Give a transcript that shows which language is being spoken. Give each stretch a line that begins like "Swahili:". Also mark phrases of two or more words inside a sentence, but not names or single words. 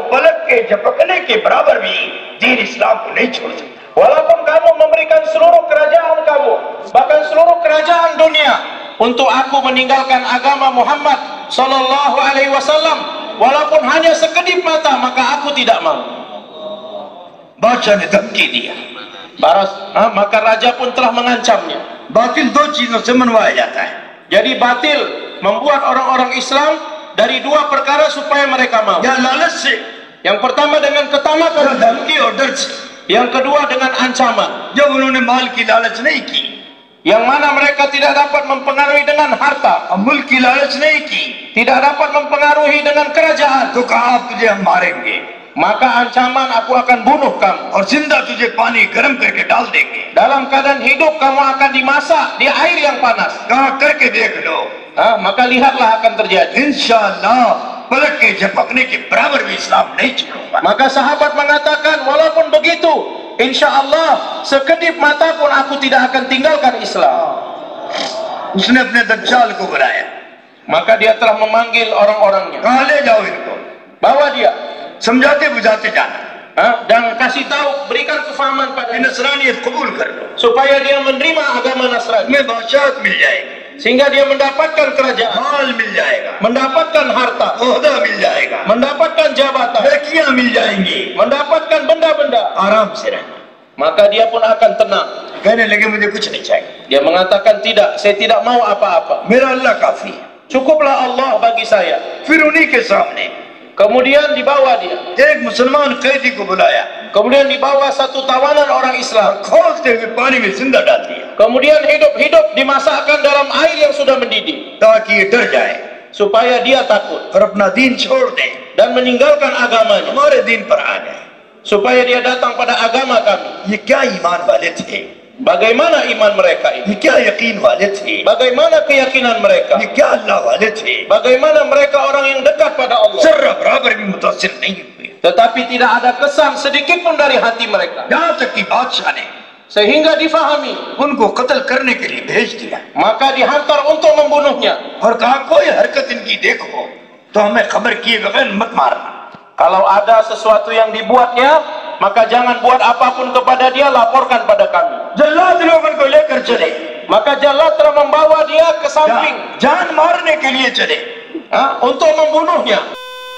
Hindi: पलक के झपकने के बराबर भी दीन इस्लाम को नहीं छोड़ सकता।
Malay: Walaupun kamu memberikan seluruh kerajaan kamu, bahkan seluruh kerajaan dunia, untuk aku meninggalkan agama Muhammad
Arabic: صلى الله عليه وسلم,
Malay: walaupun hanya sekedip mata, maka aku tidak mau.
Hindi: बादशाह ने धमकी दिया।
Malay: Maka raja pun telah mengancamnya.
Hindi: बातिल दो चीजों से मनवाया जाता है,
Malay: Jadi batil membuat orang-orang Islam dari dua perkara supaya mereka mau.
Hindi: या लालच से,
Malay: Yang pertama dengan
Hindi: या
Malay: ketamakan,
Hindi: धमकी और डर से।
Malay: yang kedua dengan ancaman.
Hindi: जब उन्होंने माल की लालच नहीं की,
Malay: Yang mana mereka tidak dapat mempengaruhi dengan harta,
Hindi: अब मुल्क की लालच नहीं की,
Malay: tidak dapat mempengaruhi dengan kerajaan,
Hindi: तो कहा अब तुझे हम मारेंगे
Malay: maka ancaman aku akan bunuh kamu.
Hindi: और जिंदा तुझे पानी गर्म करके डाल देंगे।
Malay: Dalam keadaan hidup kamu akan dimasak di air yang panas.
Hindi: कहा करके देख लो,
Malay: Maka lihatlah akan terjadi.
Hindi: इंशाअल्लाह पलक के झपकने के बराबर भी इस्लाम नहीं छोड़ूंगा।
Malay: Maka sahabat mengatakan, walaupun begitu,
Arabic: إن شاء الله
Malay: sekedip mata pun aku tidak akan tinggalkan Islam.
Hindi: उसने अपने दज्जाल को बुलाया,
Malay: Maka dia telah memanggil orang-orangnya.
Hindi: कहा ले जाओ इनको,
Malay: Bawa dia,
Hindi: समझाते बुझाते जाना,
Malay: dan kasih tahu, berikan kefahaman pada
Hindi: नसरानियत कबूल कर लो,
Malay: supaya dia menerima agama Nasrani,
Hindi: तुम्हें बादशाहत मिल जाएगी,
Malay: sehingga dia mendapatkan kerajaan,
Hindi: माल मिल जाएगा,
Malay: mendapatkan harta,
Hindi: ओहदा मिल जाएगा,
Malay: mendapatkan jabatan,
Hindi: लड़कियां मिल जाएंगी,
Malay: mendapatkan benda-benda.
Hindi: आराम से रहना।
Malay: Maka dia pun akan tenang.
Hindi: कहने लगे मुझे कुछ नहीं चाहिए,
Malay: Dia mengatakan, tidak, saya tidak mau apa-apa.
Hindi: मेरा अल्लाह काफी है।
Malay: Cukuplah Allah bagi saya.
Hindi: फिर उन्हीं के सामने
Malay: Kemudian dibawa dia.
Hindi: एक मुसलमान कैदी को बुलाया,
Malay: Kemudian dibawa satu tawanan orang Islam.
Hindi: खोलते हुए पानी में जिंदा डाल दिया,
Malay: Kemudian hidup-hidup dimasakkan dalam air yang sudah mendidih,
Hindi: ताकि ये डर जाए
Malay: supaya dia takut
Hindi: और अपना दीन छोड़ दे,
Malay: dan meninggalkan agamanya,
Hindi: हमारे दीन पर आ जाए।
Malay: supaya dia datang pada agama kami.
Hindi: ये क्या ईमान वाले थे,
Malay: Bagaimana iman mereka ini?
Hindi: ये क्या यकीन वाले थे,
Malay: Bagaimana keyakinan mereka?
Hindi: ये क्या अल्लाह वाले थे।
Malay: Bagaimana mereka orang yang dekat pada Allah?
Hindi: जर्रा बराबर भी मुतासिर नहीं हुए,
Malay: Tetapi tidak ada kesan sedikit pun dari hati mereka,
Hindi: यहाँ तक कि बादशाह ने
Malay: sehingga difahami.
Hindi: उनको कत्ल करने के लिए भेज दिया
Malay: Maka dihantar untuk membunuhnya.
Hindi: और कहा कोई हरकत इनकी देखो तो हमें खबर किए बगैर मत मारना।
Malay: Kalau ada sesuatu yang dibuatnya, maka jangan buat apapun kepada dia, laporkan pada kami.
Hindi: जल्लाद लोग उनको लेकर चले,
Malay: Maka Jalad telah membawa dia ke samping
Hindi: जान मारने के लिए चले,
Malay: untuk membunuhnya.